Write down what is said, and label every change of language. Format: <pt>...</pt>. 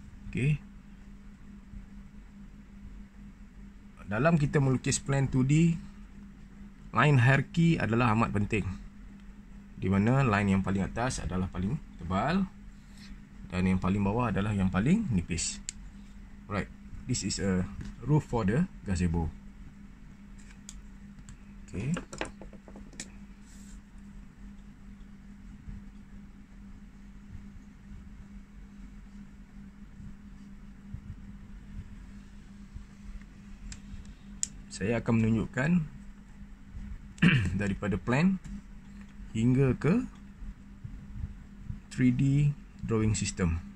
<ms>Okay, dalam kita melukis plan 2D,</ms> <en>line hierarchy</en> <ms>adalah amat penting, di mana line yang paling atas adalah paling tebal dan yang paling bawah adalah yang paling nipis.</ms> <en>Right, this is a roof for the gazebo.</en> <ms>Okay, saya akan menunjukkan daripada plan hingga ke</ms> <en>3D drawing system.</en>